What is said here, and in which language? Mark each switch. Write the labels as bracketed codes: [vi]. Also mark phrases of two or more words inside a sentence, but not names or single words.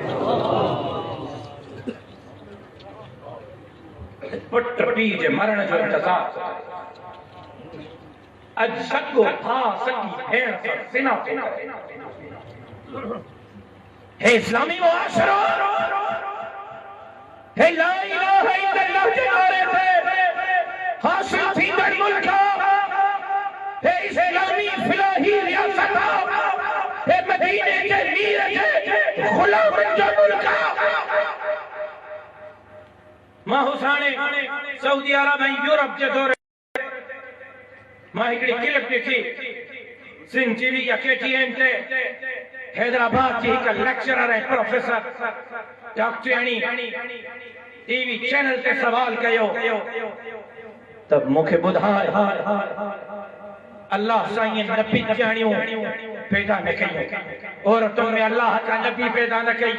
[sd] पुट पीउ जे मरण जो इंतज़ार, अॼु सॻो भाउ सॼी भेण सां ज़िना ते हे इस्लामी मुआशरो, हे [ar] لا إله إلا الله [sd] जे नारे ते हासिल थींदड़ मुल्क, हे इस्लामी फिलाही रियासत, हे मदीने जे मीर जे गुलामन जो मुल्क। मां हुसाने सऊदी अरब ऐं यूरोप जे दौरे मां हिकिड़ी क्लिप ॾिठी, सिंध टीवी या KTN ते हैदराबाद जी हिकु लेक्चरर ऐं प्रोफेसर डॉक्टरियाणी टीवी चैनल ते सवाल कयो त मूंखे ॿुधाए अल्लाह साईं नबी ॼाणियूं पैदा न कयूं, औरतुनि में अल्लाह का नबी पैदा न कई।